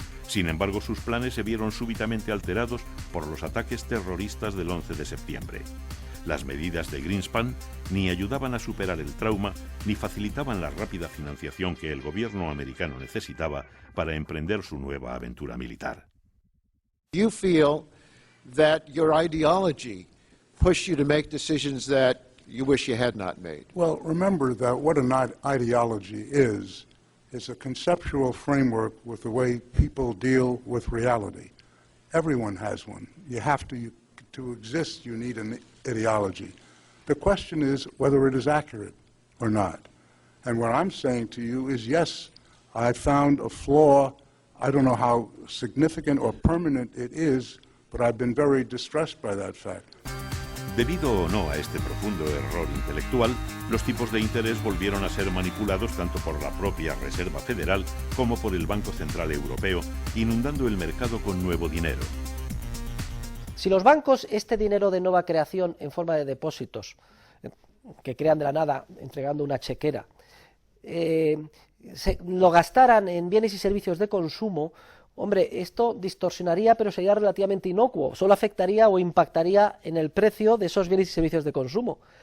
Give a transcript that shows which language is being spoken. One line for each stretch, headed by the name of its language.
Spanish: Sin embargo, sus planes se vieron súbitamente alterados por los ataques terroristas del 11 de septiembre. Las medidas de Greenspan ni ayudaban a superar el trauma, ni facilitaban la rápida financiación que el gobierno americano necesitaba para emprender su nueva aventura militar.
English: You feel that your ideology pushed you to make decisions that you wish you had not made. Well, remember that what an ideology is a conceptual framework with the way people deal with reality. Everyone has one. You have to exist, you need an ideology. The question is whether it is accurate or not. And what I'm saying to you is, yes, I found a flaw. I don't know how significant or permanent it is, but I've been very distressed by that fact.
Spanish: Debido o no a este profundo error intelectual, los tipos de interés volvieron a ser manipulados tanto por la propia Reserva Federal como por el Banco Central Europeo, inundando el mercado con nuevo dinero. Si los bancos este dinero de nueva creación en forma de depósitos, que crean de la nada entregando una chequera, lo gastaran en bienes y servicios de consumo, hombre, esto distorsionaría, pero sería relativamente inocuo, solo afectaría o impactaría en el precio de esos bienes y servicios de consumo.